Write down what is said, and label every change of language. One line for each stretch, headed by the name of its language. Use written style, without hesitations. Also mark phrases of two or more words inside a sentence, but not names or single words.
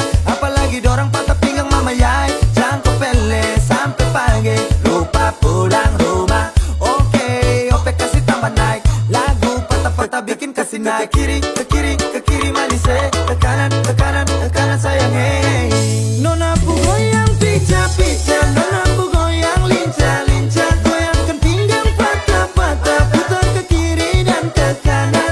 Papuan Malay: Apalagi dorang patah pinggang mama yai. Jangan kau pele sampai pagi, lupa pulang rumah.
Indonesian: Oke, ope kasih tambah naik. Lagu patah-patah bikin kasih naik. Ke kiri manis ke kanan sayang hey. Nona ku goyang pica-pica, Nona ku goyang lincah-lincah. Goyangkan pinggang patah-patah, putar ke kiri dan ke kanan.